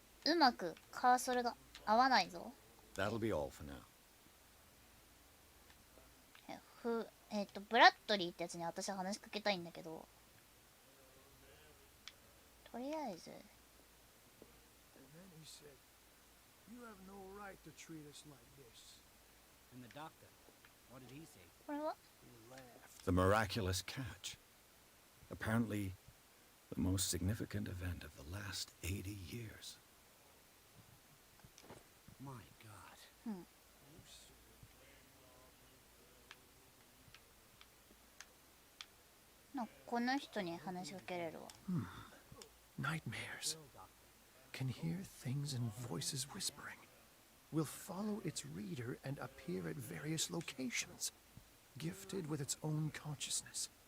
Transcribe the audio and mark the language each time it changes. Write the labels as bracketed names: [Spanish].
[Japanese] うまくカーソルが合わないぞ。 [English] That'll be all for now. [Japanese] ブラッドリーってやつに私は話しかけたいんだけど、とりあえず [English] And then he said, "You have no right to treat us like this." And the doctor, what did he say? [Japanese] これは [English] He laughed. The miraculous catch. Apparently, the most significant event of the last 80 years. My God. [Japanese] なんかこの人に話しかけれるわ。 [English] Nightmares. Can hear things and voices whispering. Will follow its reader and appear at various locations. Gifted with its own consciousness.